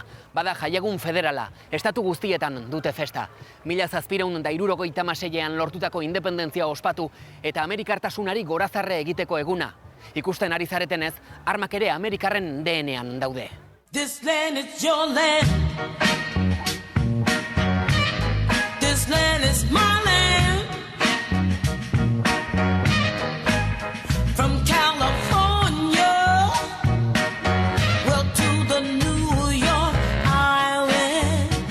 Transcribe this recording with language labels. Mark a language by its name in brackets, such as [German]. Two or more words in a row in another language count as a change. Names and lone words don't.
[Basque] Bada jaiegun federala, estatu guztietan dute festa. 1776an lortutako independentzia ospatu eta amerikartasunari gorazarre egiteko eguna. Ikusten ari zaretenez, armak ere Amerikarren DNA-an daude. [English] This land is your land. This This land is my land. From California, well, to the New York Island.